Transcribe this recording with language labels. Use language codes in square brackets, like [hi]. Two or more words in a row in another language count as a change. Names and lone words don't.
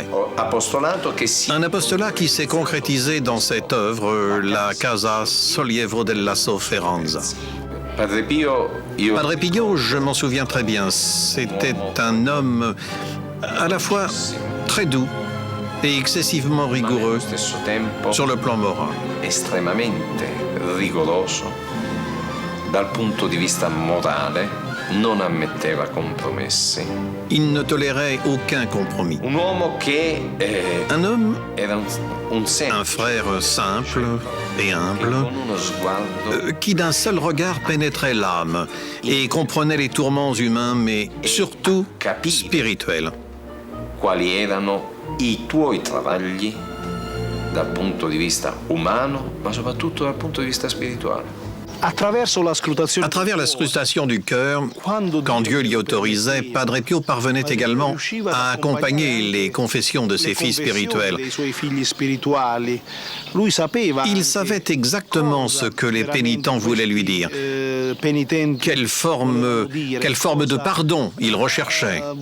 [fr] Un apostolat qui s'est concrétisé dans cette œuvre, la Casa Sollievo della Sofferenza. Padre Pio, je m'en souviens très bien, c'était un homme à la fois très doux et excessivement rigoureux sur le plan moral. [it] Rigoroso dal punto di vista morale, non ammetteva compromessi. [fr] Il ne tolérait aucun compromis. [it] Un uomo che [fr] un homme, [it] era [fr] un frère simple et humble, qui d'un seul regard pénétrait l'âme et comprenait les tourments humains, mais surtout spirituels. [it] Quali erano i tuoi travagli dal punto di vista umano, ma soprattutto dal punto di vista spirituale. [fr] À travers la scrutation du cœur, quand Dieu l'y autorisait, Padre Pio parvenait également à accompagner les confessions de ses fils spirituels. Il savait exactement ce que les pénitents voulaient lui dire, quelle forme de pardon il recherchait.